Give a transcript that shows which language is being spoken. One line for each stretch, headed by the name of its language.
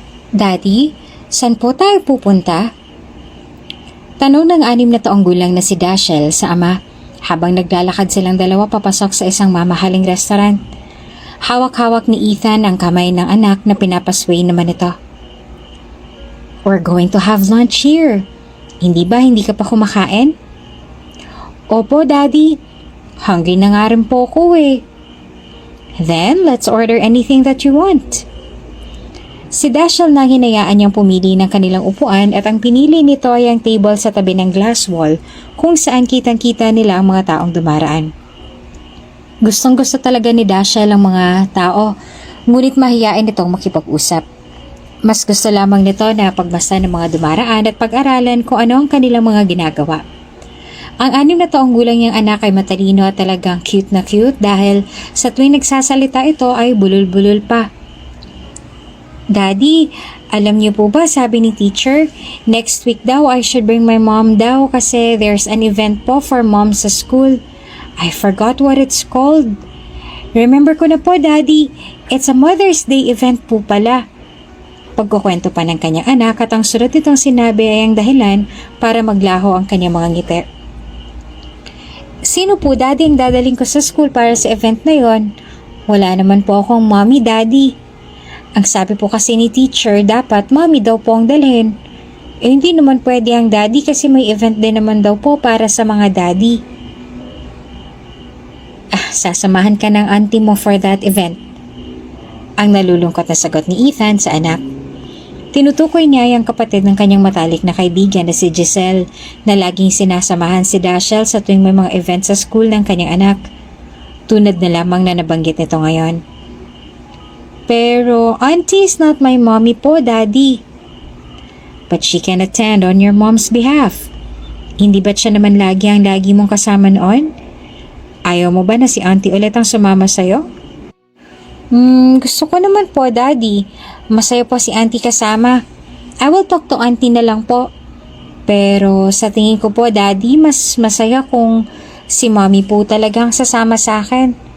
Filipino: Daddy, saan po tayo pupunta? Tanong ng 6 na taong gulang na si Dashiell sa ama habang naglalakad silang dalawa papasok sa isang mamahaling restaurant. Hawak-hawak ni Ethan ang kamay ng anak na pinapasway naman ito.
English: We're going to have lunch here.
Filipino: Hindi ba hindi ka pa kumakain? Opo, Daddy.
English: Hungry
Filipino: na nga rin po ko eh.
English: Then, let's order anything that you want.
Filipino: Si Dashiell na hinayaan niyang pumili ng kanilang upuan at ang pinili nito ay ang table sa tabi ng glass wall kung saan kitang-kita nila ang mga taong dumaraan. Gustong-gusto talaga ni Dashiell ang mga tao, ngunit mahiyain itong makipag-usap. Mas gusto lamang nito na pagbasa ng mga dumaraan at pag-aralan kung ano ang kanilang mga ginagawa. Ang 6 na taong gulang niyang anak ay matalino at talagang cute na cute dahil sa tuwing nagsasalita ito ay bulol-bulol pa. Daddy, alam niyo po ba sabi ni teacher, next week daw
English: I should bring my mom
Filipino: daw kasi
English: there's an event po for mom
Filipino: sa school.
English: I forgot what it's called. Remember ko na po, Daddy. It's a Mother's Day event po pala.
Filipino: Pagkukwento pa ng kanyang anak at ang sunod nitong sinabi ay ang dahilan para maglaho ang kanyang mga ngiti. Sino po, Daddy, ang dadaling ko sa school para sa event na yon? Wala naman po akong mommy, Daddy. Ang sabi po kasi ni teacher, dapat mommy daw po ang dalhin. Eh hindi naman pwede ang daddy kasi may event din naman daw po para sa mga daddy. Sasamahan ka ng auntie mo
English: for that event.
Filipino: Ang nalulungkot na sagot ni Ethan sa anak. Tinutukoy niya ang kapatid ng kanyang matalik na kaibigan na si Giselle na laging sinasamahan si Dashiell sa tuwing may mga event sa school ng kanyang anak. Tunad na lamang na nabanggit nito ngayon.
English: Pero, auntie is not my mommy po, Daddy. But she can attend on your mom's behalf.
Filipino: Hindi ba't siya naman lagi mong kasama noon? Ayaw mo ba na si auntie ulit ang sumama sa'yo? Gusto ko naman po, Daddy. Masaya po si auntie kasama.
English: I will talk to auntie
Filipino: na lang po. Pero sa tingin ko po, Daddy, mas masaya kung si mommy po talagang sasama sa akin.